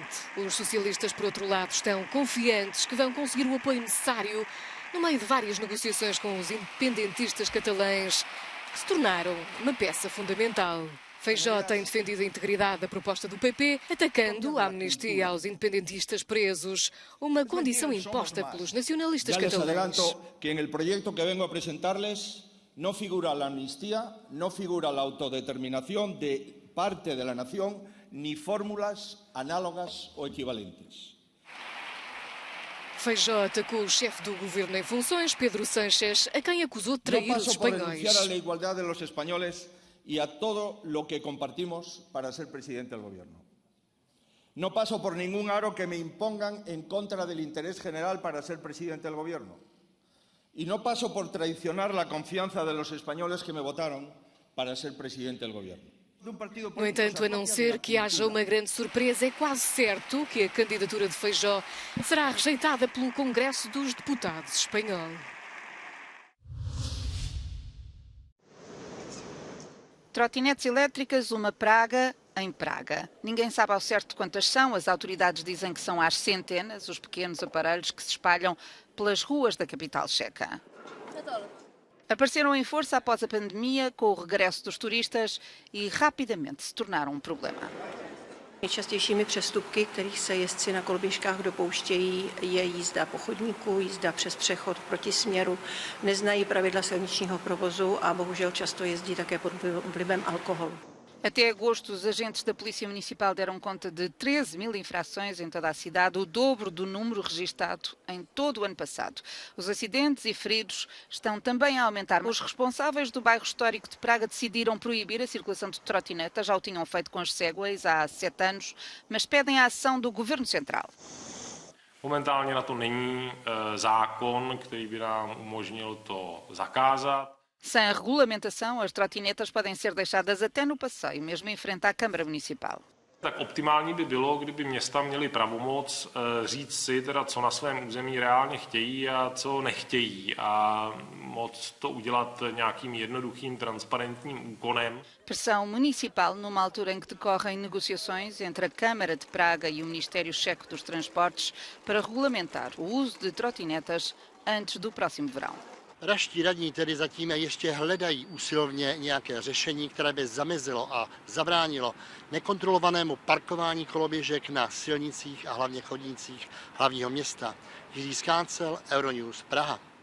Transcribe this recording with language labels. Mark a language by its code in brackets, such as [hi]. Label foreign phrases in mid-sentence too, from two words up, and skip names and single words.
[pt] Os socialistas, por outro lado, estão confiantes que vão conseguir o apoio necessário no meio de várias negociações com os independentistas catalães, que se tornaram uma peça fundamental. Feijóo tem defendido a integridade da proposta do PP, atacando a amnistia aos independentistas presos, uma condição imposta pelos nacionalistas catalães. [es] Já les adelanto que en el proyecto que vengo a presentarles no figura la amnistía, no figura la autodeterminación de parte de la nación, ni fórmulas análogas o equivalentes. [pt] Feijóo atacou o chefe do governo em funções, Pedro Sánchez, a quem acusou de trair os espanhóis. [es] No paso por renunciar a la igualdad de los españoles y a todo lo que compartimos para ser presidente del gobierno. No paso por ningún aro que me impongan en contra del interés general para ser presidente del gobierno. Y no paso por traicionar la confianza de los españoles que me votaron para ser presidente del gobierno. [pt] No entanto, a não ser que haja uma grande surpresa, é quase certo que a candidatura de Feijóo será rejeitada pelo Congresso dos Deputados espanhol. Trotinetes elétricas, uma praga em Praga. Ninguém sabe ao certo quantas são. As autoridades dizem que são às centenas os pequenos aparelhos que se espalham pelas ruas da capital checa. Apareceram em força após a pandemia, com o regresso dos turistas e rapidamente se tornaram um problema. [cs] Nejčastějšími přestupky, kterých se jezdci na koloběžkách dopouštějí, je jízda po chodníku, jízda přes přechod proti směru, neznají pravidla silničního provozu a bohužel často jezdí také pod vlivem alkoholu. [pt] Até agosto, os agentes da Polícia Municipal deram conta de 13.000 infrações em toda a cidade, o dobro do número registado em todo o ano passado. Os acidentes e feridos estão também a aumentar. Os responsáveis do bairro histórico de Praga decidiram proibir a circulação de trotinetas, já o tinham feito com as segways há 7 anos, mas pedem a ação do Governo Central. [cs] Momentálně na to není zákon, který by nám umožnil to zakázat. [pt] Sem a regulamentação, as trotinetas podem ser deixadas até no passeio, mesmo em frente à Câmara Municipal. [cs] Tak optimální by bylo, kdyby města měly pravomoc říct si, teda, co na svém území reálně chtějí a co nechtějí a moc to udělat nějakým jednoduchým, transparentním úkonem. [pt] Pressão municipal numa altura em que decorrem negociações entre a Câmara de Praga e o Ministério Checo dos Transportes para regulamentar o uso de trotinetas antes do próximo verão. [cs] Pražští radní tedy zatím ještě hledají usilovně nějaké řešení, které by zamezilo a zabránilo nekontrolovanému parkování koloběžek na silnicích a hlavně chodnících hlavního města. Jiří Skácel, Euronews, Praha.